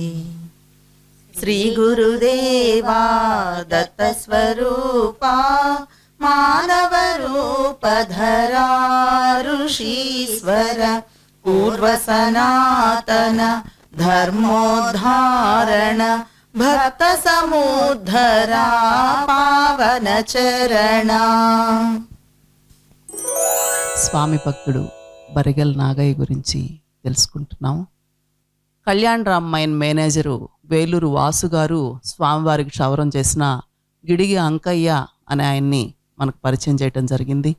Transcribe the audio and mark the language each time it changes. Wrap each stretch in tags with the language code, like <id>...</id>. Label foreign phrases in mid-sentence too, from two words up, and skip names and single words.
<sa>श्रीगुरुदेवा दत्तस्वरूपा मानवरूपधरा ऋषीश्वर पूर्वसनातन धर्मोद्धारण भक्त समुद्धरा पावन चरण।</sa> <te>స్వామి భక్తుడు బరిగెల నాగయ్య గురించి తెలుసుకుంటున్నాము. కళ్యాణ్ రామ్ మైన్ మేనేజరు వేలూరు వాసు గారు స్వామివారికి క్షవరం చేసిన గిడిగి అంకయ్య అనే ఆయన్ని మనకు పరిచయం చేయటం జరిగింది.</te>